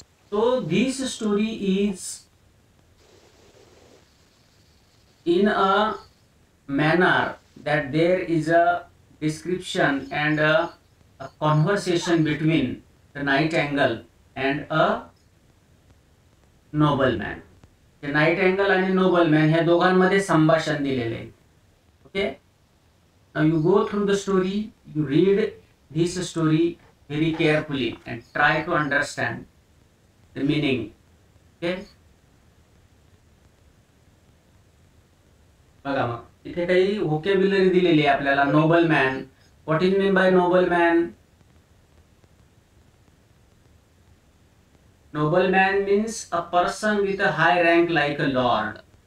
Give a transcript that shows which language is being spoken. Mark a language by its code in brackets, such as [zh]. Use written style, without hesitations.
[en] So this story is in a manner that there is a description and a conversation between the night angle and a nobleman. [mr] The night angle आणि nobleman ह्या दोघांमध्ये संभाषण दिलेले आहे. Okay. [en] Now you go through the story, you read this story very carefully and try to understand the meaning. Okay. [mr] बघा मग इथे काही व्होकॅब्युलरी दिलेली आहे आपल्याला. Nobel man. [en] What is mean by noble man? Noble man means a person with a high rank like a lord.